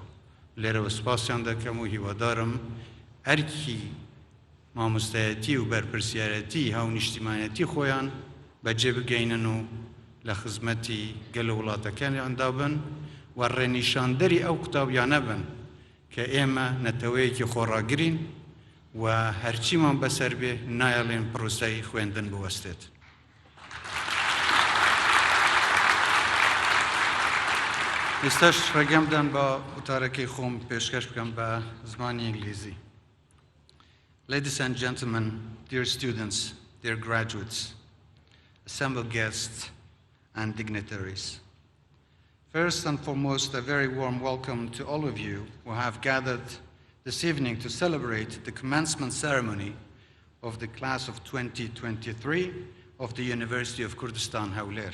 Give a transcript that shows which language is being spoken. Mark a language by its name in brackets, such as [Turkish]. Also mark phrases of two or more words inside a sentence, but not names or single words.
[Central Kurdish] لێرەوە سوپاسیان دەکەم و هیوادارم ئەرکی مامۆستایەتی و بەرپرسیارەتی هاونیشتیمانەتی خۆیان بەجێ بگەینن و لە خزمەتی گەلە وڵاتەکانیاندا بن و ڕێنیشاندەری ئەو قوتابیانە بن کە ئێمە نەتەوەیەکی خۆڕاگرین و هەرچیمان بەسەر بێ نایەڵێن پرۆسەی خوێندن بوەستێت. ئێستاش ڕێگەمدان بە وتارەکەی خۆم پێشکەش بکەم بە زمانی ئینگلیزی. [English] Ladies and gentlemen, dear students, dear graduates, assembled guests and dignitaries. First and foremost, a very warm welcome to all of you who have gathered this evening to celebrate the commencement ceremony of the class of 2023 of the University of Kurdistan, Hawler.